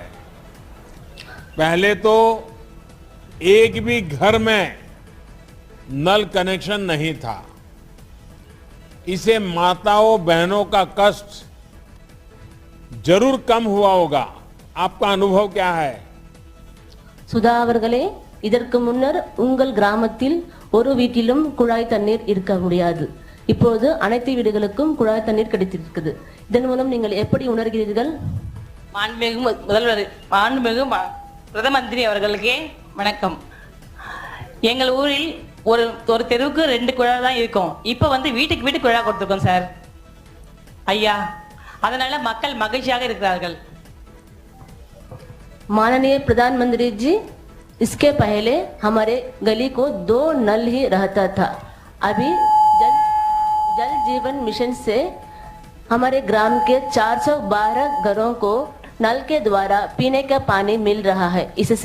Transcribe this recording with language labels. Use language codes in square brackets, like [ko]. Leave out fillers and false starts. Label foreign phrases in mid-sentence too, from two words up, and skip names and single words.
[hi] पहले तो एक भी घर में नल कनेक्शन नहीं था। इसे माताओं बहनों का कष्ट जरूर कम हुआ होगा। आपका अनुभव क्या है? [ta] சுதா அவர்களே, இதற்கு முன்னர் உங்கள் கிராமத்தில் ஒரு வீட்டிலும் குழாய் தண்ணீர் இருக்க முடியாது. இப்போது அனைத்து வீடுகளுக்கும் குழாய் தண்ணீர் கிடைத்திருக்கிறது. இதன் மூலம் நீங்கள் எப்படி உணர்கிறீர்கள்? மாண்புமிகு முதல்வர், மாண்புமிகு பிரதம மந்திரி அவர்களுக்கு வணக்கம். எங்கள் ஊரில் ஒரு தெருவுக்கு 2 குழாய் தான் இருக்கும். இப்போ வந்து வீட்டுக்கு வீட்டு குழாய் கொடுத்துருக்கோம் சார் ஐயா. அதனால மக்கள் மகிழ்ச்சியாக இருக்கிறார்கள். [hi] माननीय प्रधानमंत्री जी, इसके पहले हमारे गली को 2 नल ही रहता था। अभी जल जीवन मिशन से हमारे ग्राम के 412 घरों को नल के द्वारा पीने का पानी मिल रहा है।